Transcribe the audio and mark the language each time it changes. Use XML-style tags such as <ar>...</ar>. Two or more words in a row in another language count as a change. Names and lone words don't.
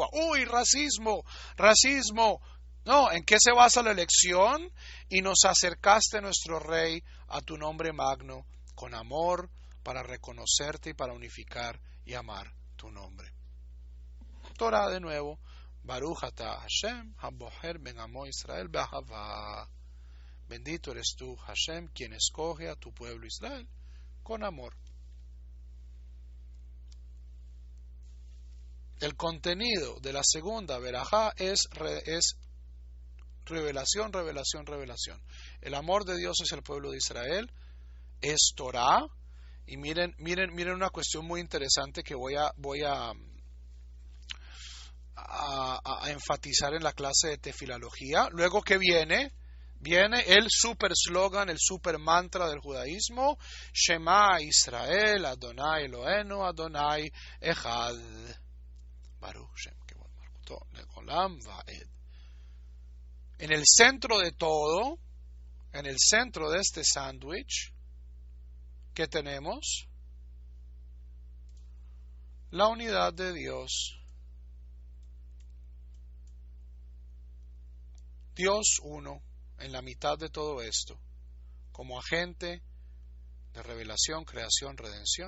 <es>¡Uy, racismo! ¡Racismo! No, ¿en qué se basa la elección? Y nos acercaste, nuestro Rey, a tu nombre magno, con amor, para reconocerte y para unificar y amar tu nombre. Torah de nuevo.</es> <he>ברוך אתה השם הבוחר בעמו ישראל באהבה.</he> <es>Bendito eres tú, Hashem, quien escoge a tu pueblo Israel con amor. El contenido de la segunda verajá es revelación, revelación, revelación. El amor de Dios hacia el pueblo de Israel es Torah. Y miren una cuestión muy interesante que voy a enfatizar en la clase de tefilología. Luego que viene el super slogan, el super mantra del judaísmo:</es> <he>שמע ישראל אדוני אלוהינו אדוני אחד. ברוך שם כבוד מלכותו לעולם ועד.</he> <es>En el centro de todo, en el centro de este sándwich, ¿qué tenemos? La unidad de Dios. Dios uno en la mitad de todo esto, como agente de revelación, creación, redención.</es>